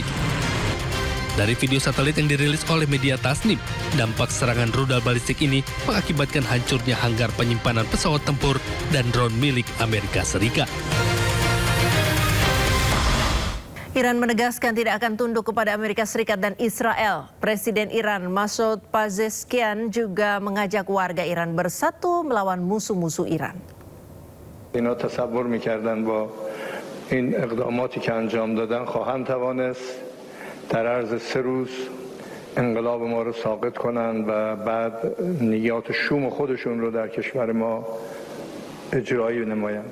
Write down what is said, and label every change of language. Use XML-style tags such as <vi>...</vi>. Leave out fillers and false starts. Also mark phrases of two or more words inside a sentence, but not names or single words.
<id>Dari video satelit yang dirilis oleh media Tasnim, dampak serangan rudal balistik ini mengakibatkan hancurnya hanggar penyimpanan pesawat tempur dan drone milik Amerika Serikat. Iran menegaskan tidak akan tunduk kepada Amerika Serikat dan Israel. Presiden Iran Masoud Pezeshkian juga mengajak warga Iran bersatu melawan musuh-musuh Iran.</id> <fa>اینا تصور میکردن با این اقداماتی که انجام دادن خواهند توانست در عرض 3 روز انقلاب ما رو ساقط کنند و بعد نیات شوم خودشون رو در کشور ما اجرایی نمایند.</fa>